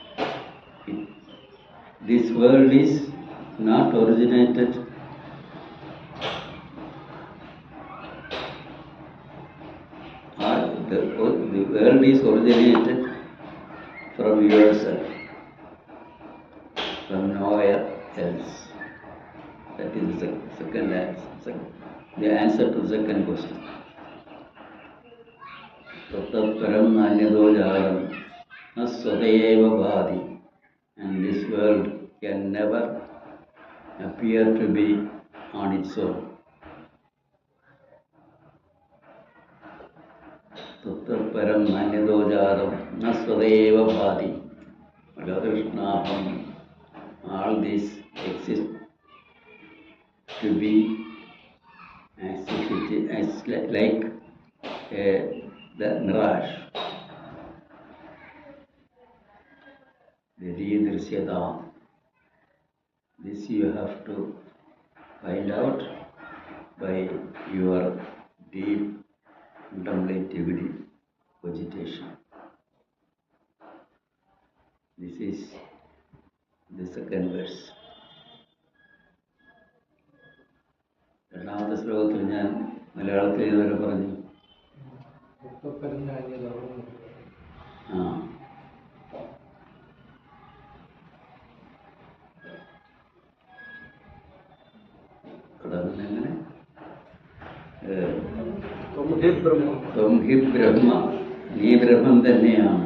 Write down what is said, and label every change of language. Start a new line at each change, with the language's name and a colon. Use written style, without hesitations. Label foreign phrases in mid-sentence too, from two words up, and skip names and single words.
English: This world is not originated the world is originated from yourself, from nowhere else. That is the second answer. The answer to the second question.
Sanskrit: तत्परम् अन्यदो जडम् नस्वतयेव भाति.
English: And this world can never appear to be on its own.
Sanskrit: तत्परम् अन्यदो जडम् नस्वतयेव भाति. Radhishnaham.
English: All this exist to be as if it is like the mirage. The Drishyata. This you have to find out by your deep contemplative cogitation. This is the second verse.
Malayalam: രണ്ടാമത്തെ ശ്ലോകത്തിൽ ഞാൻ മലയാളത്തിൽ ഇതുവരെ പറഞ്ഞു. എങ്ങനെ
Sanskrit: त्वं हि ब्रह्म,
Malayalam: നീ ബ്രഹ്മം തന്നെയാണ്.